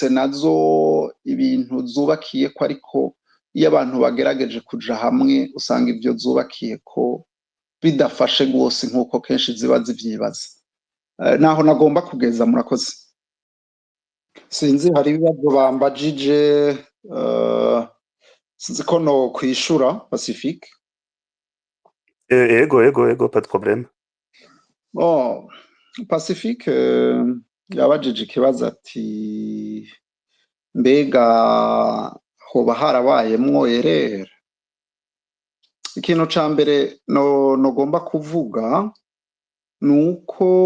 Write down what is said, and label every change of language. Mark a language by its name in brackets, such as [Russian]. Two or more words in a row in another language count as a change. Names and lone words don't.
[Rundi] nazo ibintu zubakiye ko ariko iyo abantu bagerageje kuja hamwe usanga ivyo zubakiye ko bidafashe gose nk'uko kenshi ziba zivyibaza naho nagomba kugeza murakoze sinzi hari ibibazo bambajije sinzi ko no kwishura Pacifique [French] ego pas de problème [Rundi] Pacifique yabajije ikibazo ati mbega hoba harabayemwo erera ikintu ca mbere nogomba kuvuga nuko